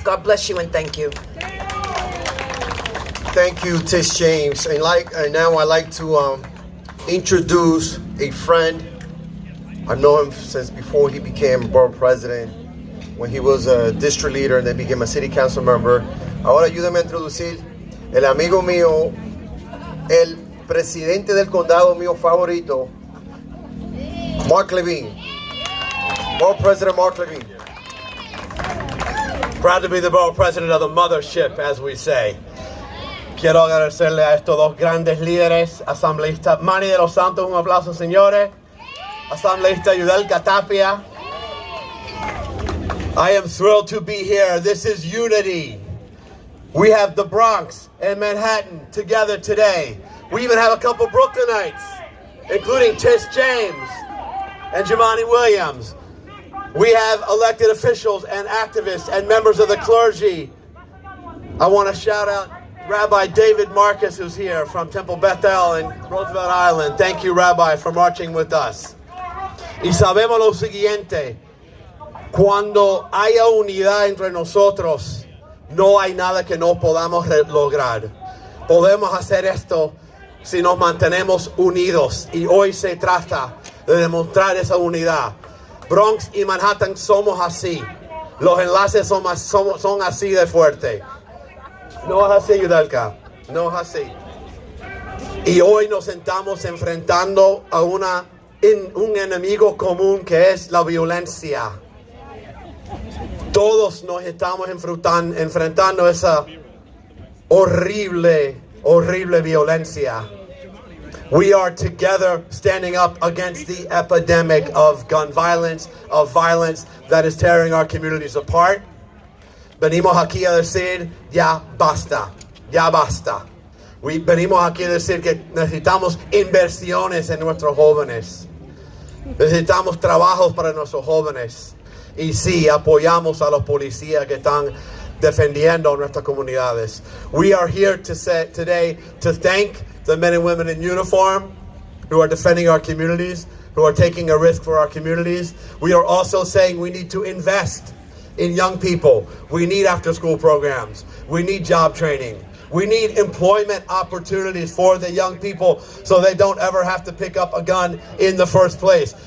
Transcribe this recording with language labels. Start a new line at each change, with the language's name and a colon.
English: God bless you and thank you. Thank you, Tish James. And now I'd like to introduce a friend. I've known him since before he became borough president, when he was a district leader and then became a city council member.
Spanish: Ahora ayúdame a introducir el amigo mío, el presidente del condado mío favorito, Mark Levine.
English: Borough President Mark Levine. Proud to be the borough president of the mothership, as we say.
Spanish: Quiero agradecerle a estos dos grandes líderes, asambleísta Manny de los Santos, un aplauso, señores. Asambleísta Yudelka, Tapia.
English: I am thrilled to be here. This is unity. We have the Bronx and Manhattan together today. We even have a couple Brooklynites, including Tish James and Jamani Williams. We have elected officials and activists and members of the clergy. I want to shout out Rabbi David Marcus, who's here from Temple Bethel and Roosevelt Island. Thank you, Rabbi, for marching with us.
Spanish: Y sabemos lo siguiente, cuando haya unidad entre nosotros, no hay nada que no podamos lograr. Podemos hacer esto si nos mantenemos unidos. Y hoy se trata de demostrar esa unidad. Bronx y Manhattan somos así. Los enlaces son así de fuertes. No es así, Yudelka. No es así. Y hoy nos estamos enfrentando a un enemigo común que es la violencia. Todos nos estamos enfrentando a esa horrible violencia.
English: We are together standing up against the epidemic of gun violence, of violence that is tearing our communities apart.
Spanish: Venimos aquí a decir, ya basta, ya basta. Venimos aquí a decir que necesitamos inversiones en nuestros jóvenes. Necesitamos trabajos para nuestros jóvenes. Y sí, apoyamos a los policías que están defendiendo nuestras comunidades.
English: We are here today to thank the men and women in uniform who are defending our communities, who are taking a risk for our communities. We are also saying we need to invest in young people. We need after-school programs. We need job training. We need employment opportunities for the young people so they don't ever have to pick up a gun in the first place.